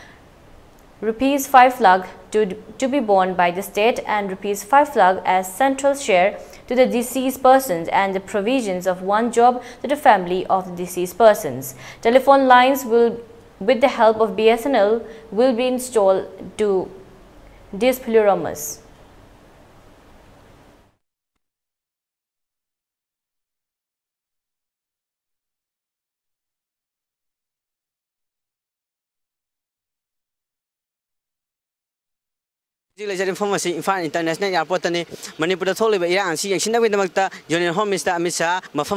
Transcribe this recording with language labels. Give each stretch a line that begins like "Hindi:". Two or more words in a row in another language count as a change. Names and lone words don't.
English: rupees 5 lakh to be borne by the state and rupees 5 lakh as central share to the deceased persons, and the provisions of one job to the family of the deceased persons. Telephone lines will, with the help of BSNL, will be installed to these plurals.
Manipuri: Imphal International Airport ni Manipur da tholiba irang si yangsina wedamakta
English: Union Home Minister
Manipuri: Amit Shah mafam